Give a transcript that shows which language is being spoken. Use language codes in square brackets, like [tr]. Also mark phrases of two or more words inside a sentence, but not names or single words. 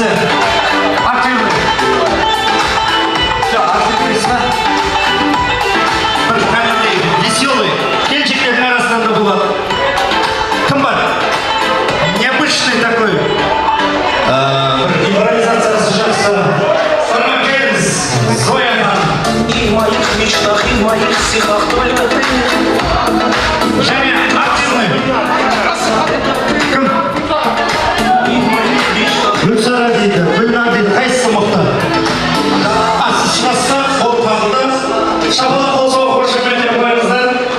[ru] Активный. Активный ма? [kk] Бір кәдімгідей веселый. Келіншектердің арасынан да болады. Кім бар? [ru] Необычный такой. [kk] Бір импровизациясы жақсы. Сырма келіңіз. Зоядан. [ru] И в моих мечтах, и в моих стихах только ты. [kk] Және активный. Кім? Гүлсара дейді, Гүлна дейді, қайсысы мықты? Сіз шығасыздар, қол қағылды. Шабала қол соғып қошеметтеп қойыңыздар.